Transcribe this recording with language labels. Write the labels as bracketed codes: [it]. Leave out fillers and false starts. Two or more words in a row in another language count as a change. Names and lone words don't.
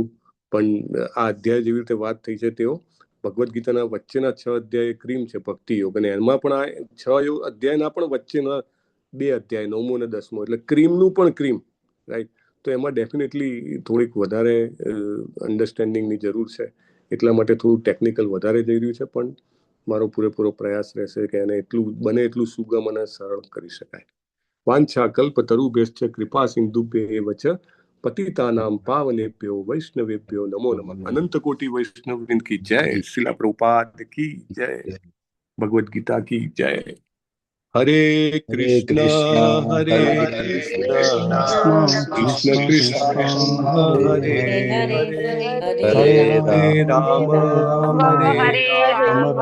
[gu] પણ આ અધ્યાય જેવી રીતે વાત થઈ છે તેઓ ભગવદ્ ગીતાના વચ્ચેના 6 અધ્યાય ક્રીમ છે, ભક્તિ યોગ, અને એમાં પણ આ 6 અધ્યાયના પણ વચ્ચેના 2 અધ્યાય 9મો અને 10મો એટલે ક્રીમનું પણ ક્રીમ. રાઈટ. તો એમાં ડેફિનેટલી થોડીક વધારે અન્ડરસ્ટેન્ડિંગની જરૂર છે. એટલા માટે થોડું ટેકનિકલ વધારે જઈ રહ્યું છે પણ મારો પૂરેપૂરો પ્રયાસ રહેશે કે એને એટલું બને એટલું સુગમ અને સરળ કરી શકાય. [sa] वांछा कल्पतरुभ्यश्च कृपा सिंधुभ्यैव च पतितानां पावनेभ्यो वैष्णवेभ्यो नमो नमः। [hi] अनंत कोटि वैष्णव की जय। शिला प्रभुपाद की जय। भगवत गीता की जय। [sa] हरे कृष्णा हरे कृष्णा कृष्ण कृष्ण हरे हरे हरे राम हरे राम